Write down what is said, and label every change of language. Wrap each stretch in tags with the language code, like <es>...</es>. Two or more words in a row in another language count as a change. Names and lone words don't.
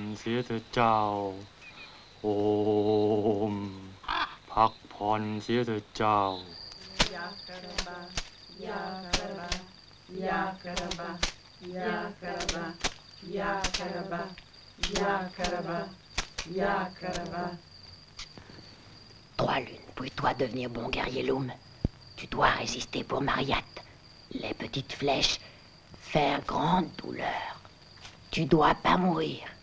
<th>เสียเถิดเจ้าโอมพักผ่อนเสียเถิดเจ้ายาคาราบายาคาราบายาคาราบายาคาราบายาคาราบายาคาราบายาคาราบา</th> <fr>Trois lunes, puis-toi devenir bon guerrier Loum. Tu dois résister pour Mariette. Les petites flèches, faire grande douleur. Tu dois pas mourir.</fr>